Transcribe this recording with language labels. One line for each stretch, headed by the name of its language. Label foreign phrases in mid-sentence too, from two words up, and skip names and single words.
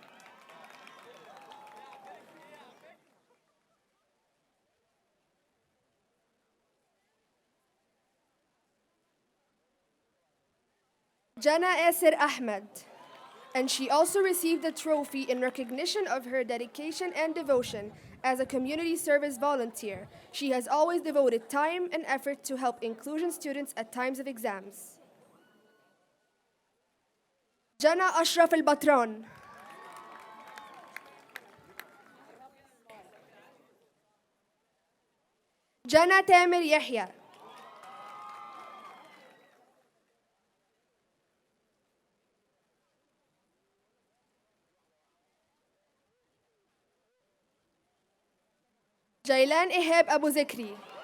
English: Jana Esir Ahmed, and she also received a trophy in recognition of her dedication and devotion as a community service volunteer. She has always devoted time and effort to help inclusion students at times of exams. Jana Ashraf al-Batran. Jana Tamir Yahya. جيلان إيهاب أبو ذكري.